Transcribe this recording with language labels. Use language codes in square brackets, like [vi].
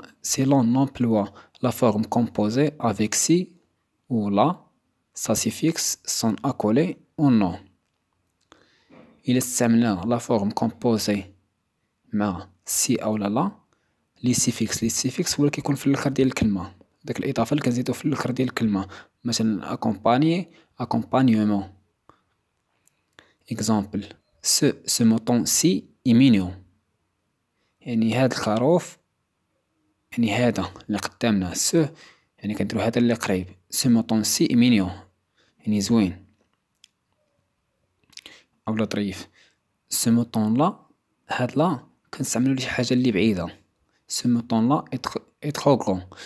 [fr] si l'on emploie la forme composée avec si ou la, ça suffixe sont accolés au nom. [ar] إلا استعملنا لا فورم كومبوزي مع سي أولا لا، لي سيفيكس هو اللي كيكون في الآخر ديال الكلمة، داك الإضافة اللي كنزيدو في الآخر ديال الكلمة. مثلا أكومبانيي، أكومبانيومون. [fr] إكزامبل: ce mouton ci est mignon. [ar] يعني هاد الخروف، يعني هذا اللي قدامنا سو، يعني كنديرو هذا اللي قريب. [fr] ce mouton ci est mignon [ar] يعني زوين اولا ظريف. [fr] ce mouton [ar] لا، هاد لا كنستعملو لشي حاجة اللي بعيدة. [fr] ce mouton لا est trop grand.